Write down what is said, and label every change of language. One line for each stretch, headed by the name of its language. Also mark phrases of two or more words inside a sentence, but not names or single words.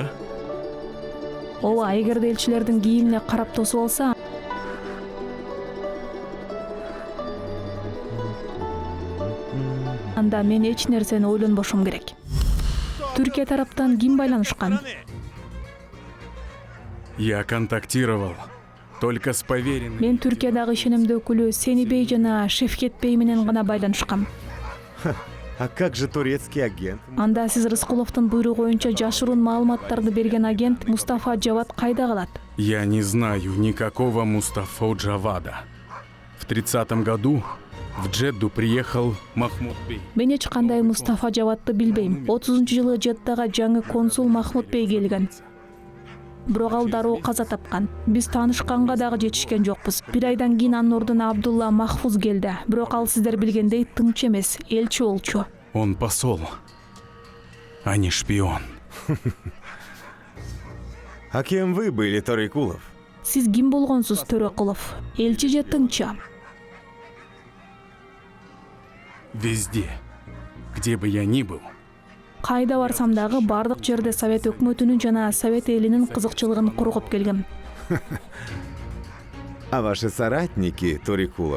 Kyrgyz: Ооба, эгерде элчилердин кийимине карап тосуп алса, анда мен эч нерсени ойлонбошум керек. Түркия тараптан ким байланышкан?
Russian: Я контактировал только с поверенными.
Kyrgyz: Мен Түркиядагы ишенимдүү өкүлү Сенибей жана Шевкет Бей менен гана байланышкам.
Russian: А как же турецкий агент?
Kyrgyz: Анда сиз Рыскуловдун буйругу боюнча жашыруун маалыматтарды берген агент Мустафа Жават кайда калат?
Russian: Я не знаю никакого Мустафа Джавада. В 30-м году в Джедду приехал Махмуд Бей.
Kyrgyz: Мен эч кандай Мустафа Жавадты билбейм. 30-жылы Джеддага жаңы консул Махмуд Бей келген. Бирок ал дароо каза тапкан. Биз таанышканга дагы жетишкен жокпуз. Бир айдан кийин анын ордуна Абдулла Махфуз келди. Бирок ал сиздер билгендей тыңчы эмес, элчи болчу.
Russian: Он посол, а не шпион. А кем вы были, Торикулов?
Kyrgyz: Сиз ким болгонсуз, Төрөкулов? Элчи же тыңчы?
Russian: Везде, где бы я ни был,
Kyrgyz: Кайда барсам дагы бардык жерде Совет өкмөтүнүн жана Совет элинин кызыкчылыгын кургуп келгем.
Russian: А ваши соратники, Торикулов?